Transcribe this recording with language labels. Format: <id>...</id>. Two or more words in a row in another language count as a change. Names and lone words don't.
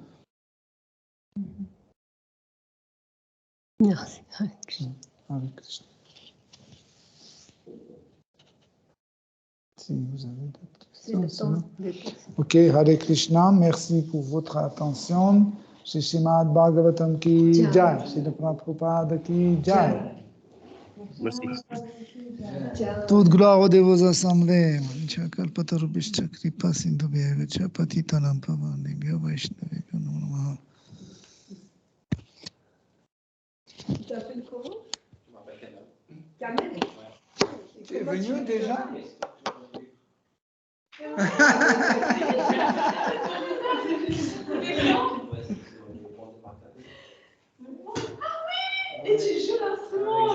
<fr>Merci.</fr> <sa>Hare Krishna. Hare Krishna.</sa> <fr>Si vous avez d'autres questions.</fr> <sa>Ok, Hare Krishna,</sa> <fr>merci pour votre attention.</fr> <hi>Shri Srimad Bhagavatam ki jai, Shri Prabhupada ki jai.</hi> <fr>Merci. Toute gloire aux dévots assemblés.</fr> <sa>Kalpatarubhishta kripa sindhubhya patitanam pavanebhyo vaishnavebhyo namo namaha.</sa> <fr>Tu t'appelles comment? Je m'appelle Kamel. Tu es venu déjà? Et tu joues l'instrument.</fr>